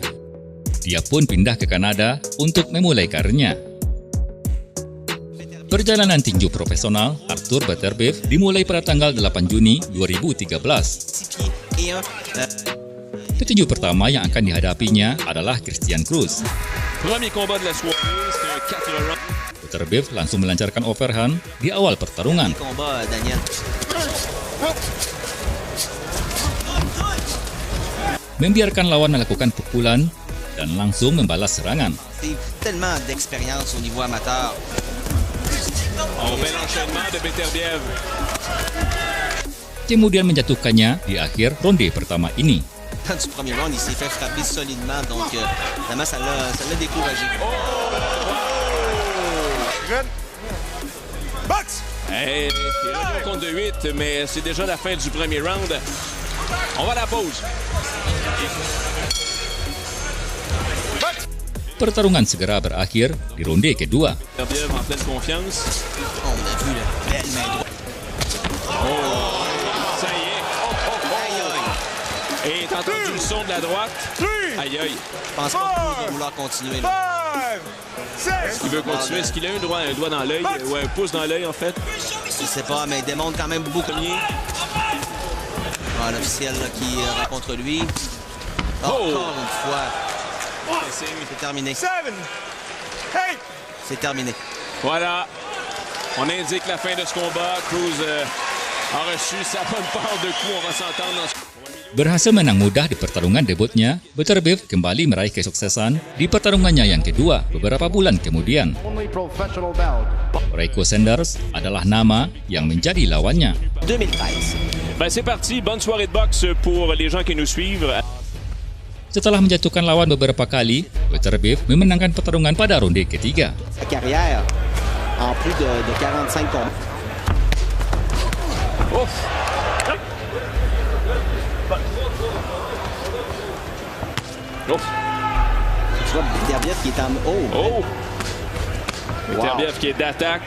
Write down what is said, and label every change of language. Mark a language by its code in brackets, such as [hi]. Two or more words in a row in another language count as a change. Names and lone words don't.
[id] Dia pun pindah ke Kanada untuk memulai karirnya. Perjalanan tinju profesional Artur Beterbiev dimulai pada tanggal 8 Juni 2013. Petinju pertama yang akan dihadapinya adalah Christian Cruz. [fr] Premier combat de la soirée, c'est un 4 rounds. [id] Beterbiev langsung melancarkan overhand di awal pertarungan. Membiarkan lawan melakukan pukulan dan langsung membalas serangan. [fr] Tellement d'expérience au niveau amateur. Oh, bel enchaînement de Beterbiev. [id] Kemudian menjatuhkannya di akhir ronde pertama ini. [fr] Du premier round, il s'est fait frapper solidement, donc vraiment ça l'a découragé. Hey, il est revenu au compte de 8, mais c'est déjà la fin du premier round. On va à la pause. [id] Pertarungan segera berakhir di ronde kedua. [fr] Beterbiev en pleine confiance. On a vu la belle main droite. Ça y est. Et t'as entendu le son de la droite? Aïe aïe. Je pense pas qu'il va vouloir continuer. Là. Est-ce qu'il veut continuer? Est-ce qu'il a un doigt dans l'œil? Ou un pouce dans l'œil en fait? Je sais pas, mais il démontre quand même beaucoup. Voilà, l'officiel là, qui va contre lui. Encore une fois. C'est terminé. C'est terminé. Voilà. On indique la fin de ce combat. Cruz a reçu sa bonne part de coups. On va s'entendre dans ce... [id] Berhasil menang mudah di pertarungan debutnya, Beterbiev kembali meraih kesuksesan di pertarungannya yang kedua beberapa bulan kemudian. Reiko Sanders adalah nama yang menjadi lawannya. 2013. [fr] Ben c'est parti, bonne soirée de boxe pour les gens qui nous suivent. [id] Setelah menjatuhkan lawan beberapa kali, Beterbiev memenangkan pertarungan pada ronde ketiga. [fr] Sa carrière en plus de 45 combats. Ouf. Ouf. Tu vois Beterbiev qui est en Oh. Beterbiev qui est d'attaque.